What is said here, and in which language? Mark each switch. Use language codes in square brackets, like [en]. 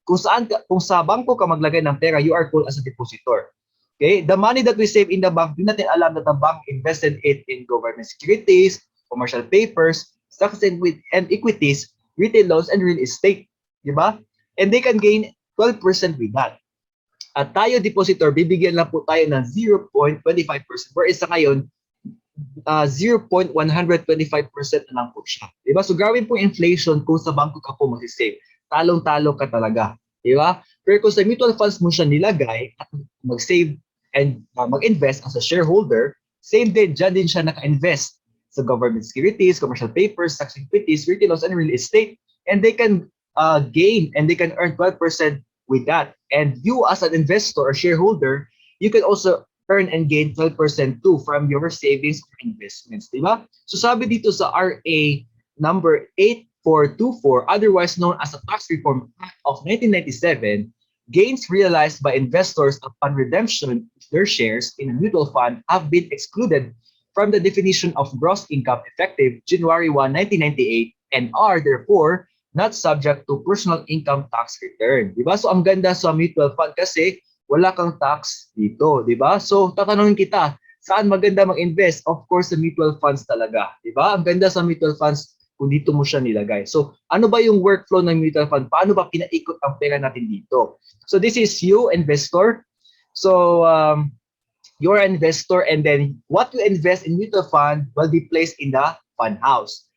[tl] Kung sa bangko ka maglagay ng pera, [en] you are called as a depositor. [tl] Okay? [en] The money that we save in the bank, [tl] di natin alam [en] that the bank invested it in government securities, commercial papers, stocks and equities, retail loans, and real estate. Diba? And they can gain 12% with that. [tl] At tayo, depositor, bibigyan lang po tayo ng 0.25%, whereas sa ngayon, 0.125% na lang po siya. Diba? So, gawin po inflation kung sa bangko ka po mag-save. Talong-talo ka talaga. Diba? Pero kung sa mutual funds mo siya nilagay [en] at mag-save and mag-invest as a shareholder, same din, dyan din siya naka-invest sa government securities, commercial papers, stocks and equities, retail loans, and real estate. And they can gain and they can earn 12% with that. And you as an investor or shareholder, you can also earn and gain 12% too from your savings or investments. Diba? [tl] So sabi dito sa [en] RA number 8424, otherwise known as the Tax Reform Act of 1997, gains realized by investors upon redemption of their shares in a mutual fund have been excluded from the definition of gross income effective January 1, 1998 and are therefore not subject to personal income tax return. [tl] Diba? So ang ganda sa mutual fund kasi wala kang tax dito. Diba? So tatanungin kita, saan maganda mag-invest? Of course, sa mutual funds talaga. Diba? Ang ganda sa mutual funds kung dito mo siya nilagay. So ano ba yung workflow ng mutual fund? Paano ba pinaikot ang pera natin dito? [en] So this is you, investor. So you're an investor and then what you invest in mutual fund will be placed in the fund house.